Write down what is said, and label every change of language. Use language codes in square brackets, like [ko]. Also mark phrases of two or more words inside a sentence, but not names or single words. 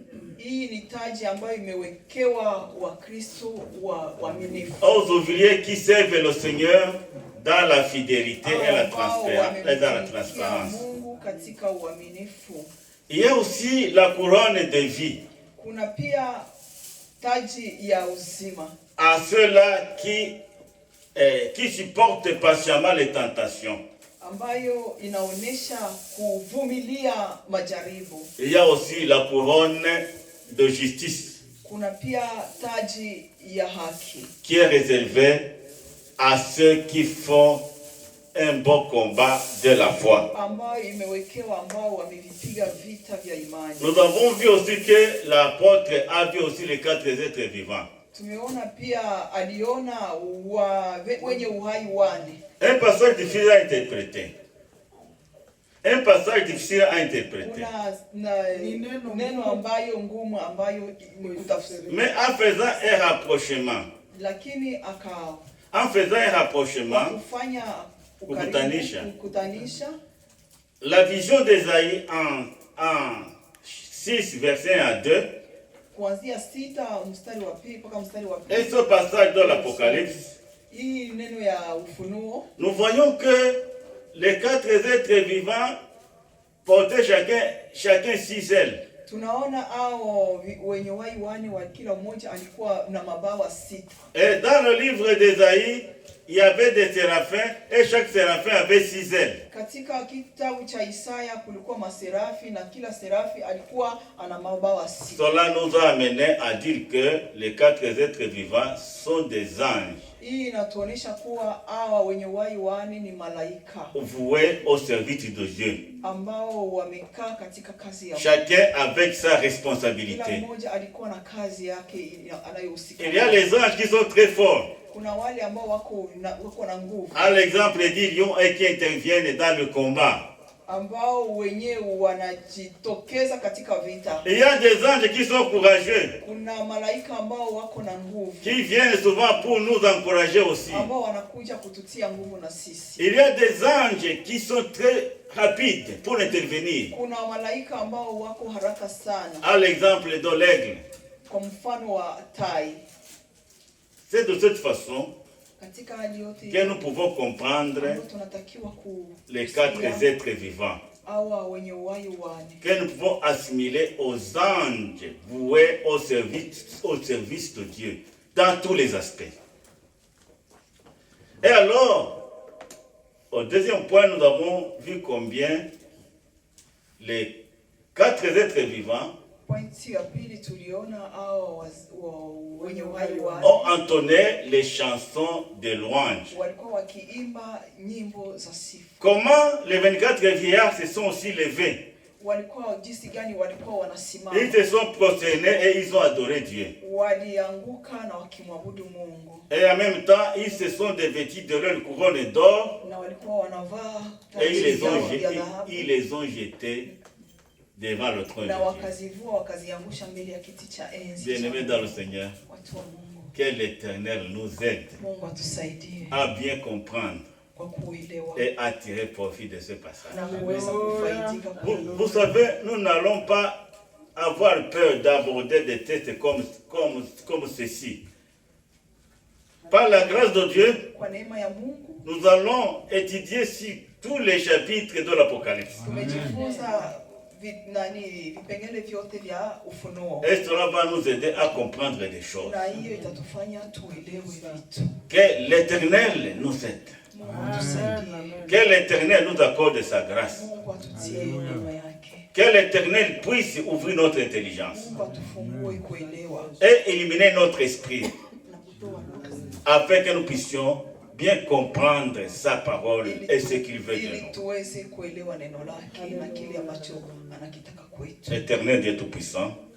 [fr] Aux ouvriers qui servent le Seigneur dans la fidélité et dans la transparence. Il y a aussi la couronne de vie. À ceux-là qui supportent patiemment les tentations. [sw] ambayo inaonesha kuvumilia majaribu. [fr] Il y a aussi la couronne de justice [sw] Kuna pia taji ya haki [fr] qui est réservée à ceux qui font un bon combat de la foi. [sw] ambayo imewekewa ambao wamevipiga vita vya imani. [fr] Nous avons vu aussi que l'apôtre a vu aussi les 4 êtres vivants. [sw] Tumeona pia aliona wenye uhai wane. [fr] Un passage difficile à interpréter. Un passage difficile à interpréter. [sw] Kuna neno ambayo ngumu ambayo kutafsiri. [fr] Mais en faisant un rapprochement, [sw] Lakini [fr] en faisant un rapprochement, [sw] kufanya [fr] kukutanisha la vision d'Ésaïe en 6 verset 1 à 2 [sw] kuanzia 6 mstari wa 2 mpaka mstari wa 2. [fr] et ce passage dans l'Apocalypse, [sw] Hii neno ya Ufunuo, [fr] nous voyons que les 4 êtres vivants portaient chacun 6 ailes. [sw] tunaona hao wenye uhai wane wa kila mmoja alikuwa na mabawa 6. [fr] Et dans le livre d'Ésaïe, il y avait des séraphins et chaque séraphin avait 6 ailes. [sw] Katika kitabu cha Isaya kulikuwa maserafi na kila serafi alikuwa ana mabawa 6. [fr] Cela nous a amené à dire que les 4 êtres vivants sont des anges. [sw] Hii inatuonesha kuwa hawa wenye uhai wane ni malaika [fr] Voués au service de Dieu. [sw] ambao wamekaa katika kazi ya [fr] Chacun avec sa [sw] kila [fr] responsabilité. [sw] mmoja alikuwa na kazi yake anayohusika. [fr] Il y a les anges qui sont très forts. [sw] Kuna wale ambao wako na nguvu, [fr] À l'exemple des lions et qui interviennent dans le combat. [sw] ambao wenyewe wanajitokeza katika vita. [fr] Il y a des anges qui sont courageux, [sw] Kuna malaika ambao wako na nguvu, [fr] qui viennent souvent pour nous encourager aussi. [sw] ambao wanakuja kututia nguvu na sisi. [fr] Il y a des anges qui sont très rapides pour intervenir. [sw] Kuna malaika ambao wako haraka sana, [fr] À l'exemple de l'aigle. [sw] kwa mfano wa tai. [fr] C'est de cette façon [sw] Katika hali yote [fr] que nous pouvons comprendre [sw] tunatakiwa [fr] les 4 êtres vivants, [sw] hawa wenye uhai wane, [fr] que nous pouvons assimiler aux anges voués au service de Dieu, dans tous les aspects. Et alors, au deuxième point, nous avons vu combien les 4 êtres vivants [sw] pointi ya pili tuliona hao wenye uhai wane [fr] ont entonné les chansons de louange. [sw] walikuwa wakiimba nyimbo za sifa. [fr] Comment les 24 vieillards se sont aussi levés? [sw] Walikuwa jinsi gani walikuwa wanasimama? [fr] Ils se sont prosternés et ils ont adoré Dieu. [sw] Walianguka na wakimwabudu Mungu. [fr] Et en même temps, ils se sont dévêtus de leur couronne d'or [sw] Na walikuwa wanavaa [fr] et ils [sw] taji ya dhahabu. [fr] les ont jetés devant le trône de [sw] Na [fr] Dieu. [sw] wakazivua wakaziangusha mbele ya kiti cha enzi. [fr] Bien-aimés dans le Seigneur, [sw] Watu wa Mungu, [fr] que l'Éternel nous aide [sw] Mungu atusaidie [fr] à bien comprendre [sw] kwa kuelewa [fr] et à tirer profit de ce passage. [sw] na kuweza kufaidika kwa [fr] Vous savez, nous n'allons pas avoir peur d'aborder des textes comme ceci. Par la grâce de Dieu, [sw] kwa neema ya Mungu [fr] nous allons étudier sur tous les chapitres de l'Apocalypse. [sw] tumejifunza vipengele vyote vya Ufunuo. [fr] Et cela va nous aider à comprendre des choses. [sw] Na hiyo itatufanya tuelewe vitu. [fr] Que l'Éternel nous aide. [sw] Mungu atusaidie. [fr] Que l'Éternel nous accorde sa grâce. [sw] Mungu atutie neema yake. [fr] Que l'Éternel puisse ouvrir notre intelligence [sw] Mungu atufungue kuelewa [fr] et illuminer notre esprit [sw] na kutoa [fr] afin que nous puissions bien comprendre sa parole et ce qu'il veut de [sw] ili [fr] nous. [sw] tuweze kuelewa neno lake na kile ambacho anakitaka kwetu. [fr] Éternel Dieu Tout-Puissant,